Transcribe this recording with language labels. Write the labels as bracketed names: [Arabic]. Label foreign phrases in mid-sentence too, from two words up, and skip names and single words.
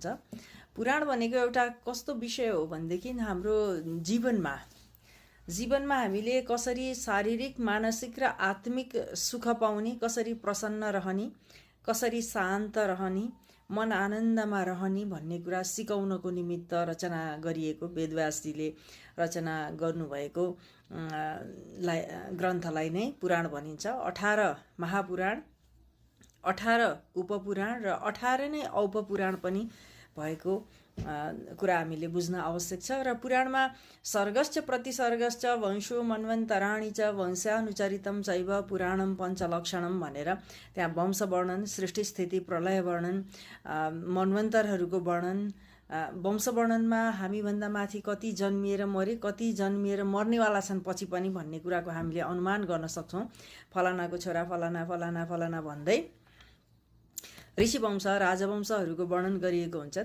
[Nepali] पुराण भनेको एउटा कस्तो विषय हो भनेदेखि हाम्रो जीवनमा हामीले कसरी शारीरिक, मानसिक र आत्मिक सुख पाउने, कसरी प्रसन्न रहने, कसरी शान्त रहने, मन आनन्दमा रहने भन्ने कुरा सिकाउनको निमित्त रचना गरिएको, वेदव्यासजीले रचना गर्नुभएको ग्रन्थलाई नै पुराण भनिन्छ। 18 महापुराण, 18 उपपुराण र 18 नै औपपुराण पनि भएको कुरा हामीले बुझ्न आवश्यक छ। र पुराणमा [Sanskrit] सर्गश्च प्रतिसर्गश्च वंशो मन्वन्तराणि च वंशानुचरितं चैव पुराणं पञ्चलक्षणं [Nepali] भनेर त्यहाँ वंश वर्णन, सृष्टि स्थिति प्रलय वर्णन, मन्वन्तरहरूको वर्णन, वंश वर्णनमा हामीभन्दा माथि कति जन्मिएर मरे, कति जन्मिएर मर्नेवाला छन् पछि पनि भन्ने कुराको हामीले अनुमान गर्न सक्छौँ। फलानाको छोरा फलाना फलाना फलाना भन्दै ऋषिवंश, राजवंशहरूको वर्णन गरिएको हुन्छ।